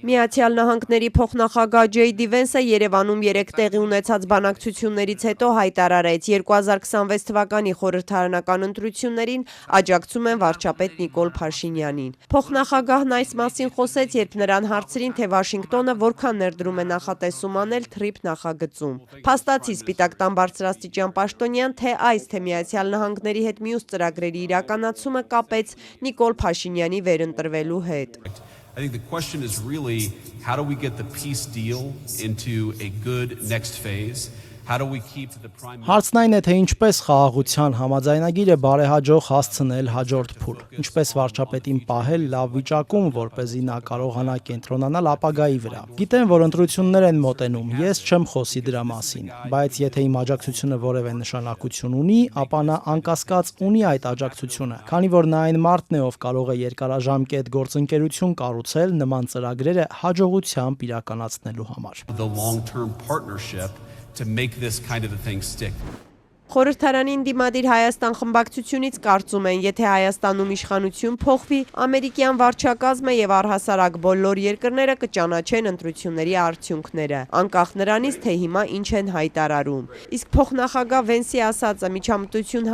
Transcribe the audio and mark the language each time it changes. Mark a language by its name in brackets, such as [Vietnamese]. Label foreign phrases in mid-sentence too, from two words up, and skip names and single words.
[Armenian] Միացյալ Նահանգների փոխնախագահ J.D. Vance-ը Երևանում 3 տեղի ունեցած բանակցություններից հետո հայտարարեց 2026 թվականի խորհրդարանական ընտրություններին աջակցում են վարչապետ Նիկոլ Փաշինյանին։ Փոխնախագահն այս մասին խոսեց, երբ նրան հարցրին, թե Վաշինգտոնը որքան ներդրում է նախատեսում անել TRIP նախագծում։ Փաստացի Սպիտակ տան բարձրաստիճան պաշտոնյան թե այս թե Միացյալ Նահանգների հետ մյուս ծրագրերի իրականացումը կապեց Նիկոլ Փաշինյանի վերընտրվելու հետ։ [English] I think the question is really, how do we get the peace deal into a good next phase? How do we keep the prime [Armenian] Հարցն այն է, թե ինչպես խաղաղության համաձայնագիրը բարեհաջող հասցնել հաջորդ փուլ, ինչպես վարչապետին պահել լավ վիճակում, որպեսզի նա կարողանա կենտրոնանալ ապագայի վրա։ Գիտեմ, որ ընտրություններ են մոտենում, ես չեմ խոսի դրա մասին, բայց եթե իմ աջակցությունը որևէ նշանակություն ունի, ապա նա անկասկած ունի այդ աջակցությունը, քանի որ նա այն մարդն է, ով կարող է երկարաժամկետ գործընկերություն կառուցել նման ծրագրերը հաջողությամբ իրականացնելու համար։ [English] the long-term partnership to make this kind of a thing stick. [Armenian] Խորհրդարանին դիմադիր Հայաստան խմբակցությունից կարծում են, եթե Հայաստանում իշխանություն փոխվի, ամերիկյան վարչակազմը եւ առհասարակ բոլոր երկրները կճանաչեն ընտրությունների արդյունքները, անկախ նրանից, թե հիմա ինչ են հայտարարում։ Իսկ փոխնախագահ Վենսի ասածը միջամտություն